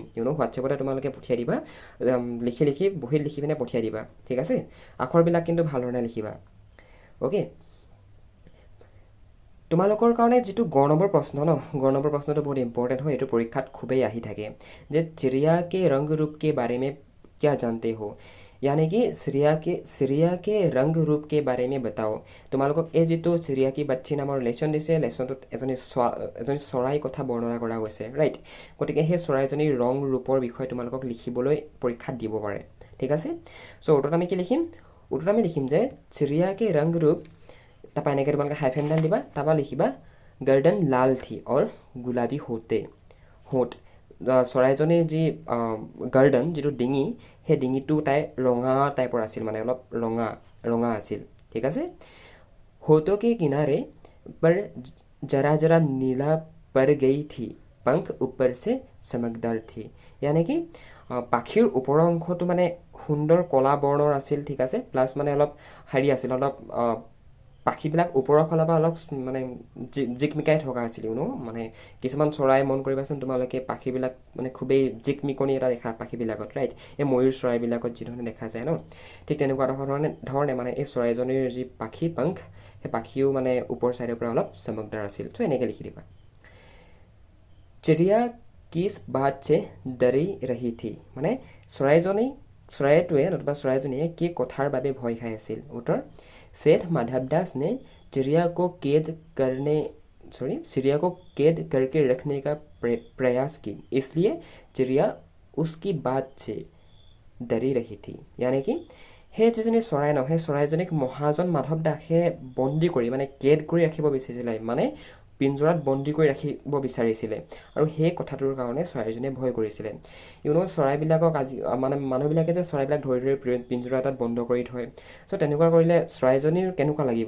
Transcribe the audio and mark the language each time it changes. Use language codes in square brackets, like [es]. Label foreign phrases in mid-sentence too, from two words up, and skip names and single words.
[as] হোৱাটছএপতে তোমালোকে পঠিয়াই দিবা, বহীত লিখি পিনে পঠিয়াই দিবা। ঠিক আছে, আখৰবিলাক কিন্তু ভালধৰণে লিখিবা। অ'কে, তোমালোকৰ কাৰণে যিটো গ নম্বৰ প্ৰশ্ন গ নম্বৰ প্ৰশ্নটো বহুত ইম্পৰ্টেণ্ট হয়। এইটো পৰীক্ষাত খুবেই আহি থাকে যে [hi] चिड़िया के रंग रूप के बारे में क्या जानते हो, यानी कि चिड़िया के रंग रूप के बारे में बताओ। [as] তোমালোকক এই যিটো চিৰিয়া কি বাচ্চি নামৰ লেচন দিছে, লেচনটোত এজনী চৰাই কথা বৰ্ণনা কৰা গৈছে, ৰাইট। গতিকে সেই চৰাইজনীৰ ৰং ৰূপৰ বিষয়ে তোমালোকক লিখিবলৈ পৰীক্ষাত দিব পাৰে। ঠিক আছে, চ' উত্তৰত আমি কি লিখিম? উত্তৰত আমি লিখিম যে [hi] चिड़िया के रंग रूप, [as] তাৰপৰা এনেকৈ তোমালোকে হাইফেনডাল দিবা, তাৰপৰা লিখিবা [hi] गर्दन लाल थी और गुलाबी होंठ। [as] চৰাইজনীৰ যি গাৰ্ডেন, যিটো ডিঙি, সেই ডিঙিটো তাইৰ ৰঙা টাইপৰ আছিল, মানে অলপ ৰঙা আছিল। ঠিক আছে, [hi] होंठों के किनारे पर जरा नीला पर गई थी, पंख ऊपर से चमकदार थी। यानी कि [as] পাখিৰ ওপৰৰ অংশটো মানে সুন্দৰ কলা বৰ্ণৰ আছিল। ঠিক আছে, প্লাছ মানে অলপ আছিল, অলপ পাখিবিলাক ওপৰৰ ফালৰ পৰা অলপ মানে জিকমিকাই থকা আছিল। মানে কিছুমান চৰাই মন কৰিবাচোন তোমালোকে, পাখিবিলাক মানে খুবেই জিকমিকনি এটা দেখা পাখিবিলাকত, ৰাইট। এই ময়ূৰ চৰাইবিলাকত যিধৰণে দেখা যায় ঠিক তেনেকুৱা ধৰণে মানে এই চৰাইজনীৰ যি পাখি পংখ, সেই পাখিও মানে ওপৰ চাইডৰ পৰা অলপ চমকদাৰ আছিল। চ' এনেকৈ লিখি দিবা। [hi] चिड़िया किस बात से डरी रही थी, [as] মানে চৰাইটোৱে নতুবা চৰাইজনীয়ে কি কথাৰ বাবে ভয় খাই আছিল। উত্তৰ, [hi] सेठ माधव दास ने चिड़िया को कैद करके रखने का प्रयास की, इसलिए चिड़िया उसकी बात से डरी रही थी। यानी कि [as] সেই যিজনী চৰাই সেই চৰাইজনীক মহাজন মাধৱ দাসে বন্দী কৰি, মানে কেদ কৰি ৰাখিব বিচাৰিছিলে, মানে পিঞ্জৰাত বন্দী কৰি ৰাখিব বিচাৰিছিলে, আৰু সেই কথাটোৰ কাৰণে চৰাইজনীয়ে ভয় কৰিছিলে। চৰাইবিলাকক মানে মানুহবিলাকে যে চৰাইবিলাক ধৰি পিঞ্জৰা এটাত বন্ধ কৰি থয়, চ' তেনেকুৱা কৰিলে চৰাইজনীৰ কেনেকুৱা লাগিব?